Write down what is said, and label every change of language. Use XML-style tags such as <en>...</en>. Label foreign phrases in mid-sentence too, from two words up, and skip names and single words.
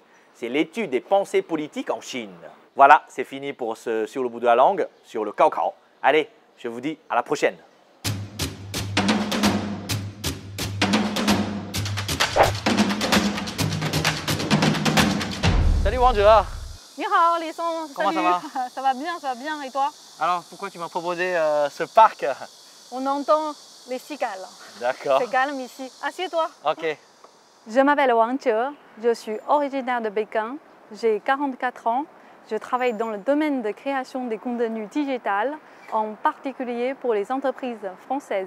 <fr>C'est l'étude des pensées politiques en Chine. Voilà, c'est fini pour ce Sur le bout de la langue, sur le Cao. Allez, je vous dis à la prochaine. Salut Wang Zhe.</fr> <zh>你好，李松。</zh> <fr>Comment ça va? Ça va bien, ça va bien. Et toi? Alors, pourquoi tu m'as proposé ce parc? On entend les cigales. D'accord. C'est calme ici. Assieds-toi. Ok. Je m'appelle Wang Zhe. Je suis originaire de Pékin. J'ai 44 ans. Je travaille dans le domaine de création des contenus digitales, en particulier pour les entreprises françaises.</fr>